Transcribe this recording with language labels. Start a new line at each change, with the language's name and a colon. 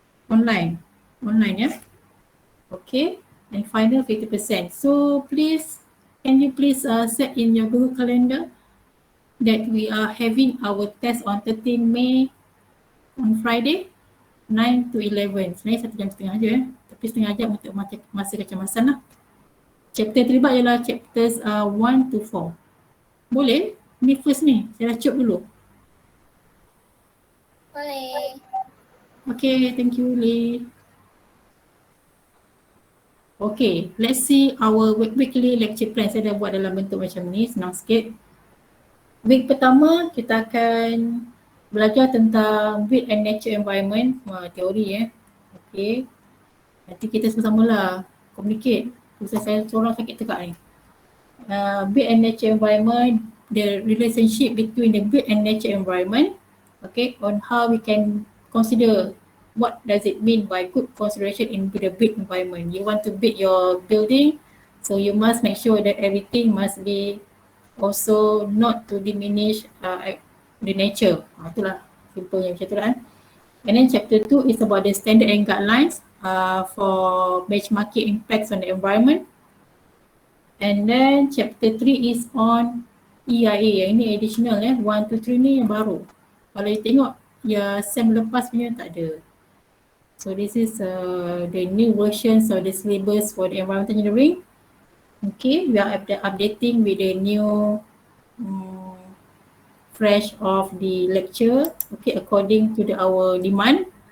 English: Online Okay. And final 50%. So can you please set in your Google Calendar that we are having our test on 13 May on Friday 9 to 11.
Malay: Sebenarnya 1 jam setengah je tapi setengah jam untuk masa kecemasan lah.
English: Chapter
Malay: terlibat ialah
English: chapters 1 to 4.
Malay: Boleh? Ni first ni, saya dah cop dulu. Boleh.
English: Okay, thank you Lee. Okay, let's see our weekly lecture plan.
Malay: Saya dah buat dalam bentuk macam ni, senang sikit. Week pertama kita akan belajar tentang
English: build and nature environment,
Malay: teori Okay. Nanti kita sama-sama lah communicate. Pasal saya seorang sakit tegak ni.
English: Build and nature environment, the relationship between the build and nature environment. Okay, on how we can consider what does it mean by good consideration in the built environment. You want to build your building, so you must make sure that everything must be also not to diminish the nature.
Malay: Itulah simple macam tu kan.
English: And then chapter 2 is about the standard and guidelines for benchmarking impacts on the environment. And then chapter 3 is on EIA.
Malay: Yang ini additional 1, 2, 3 ni yang baru. Kalau you tengok ya SEM lepas punya tak ada.
English: So this is the new versions of the syllabus for the environmental engineering. Okay, we are updating with the new fresh of the lecture, okay, according to our demand.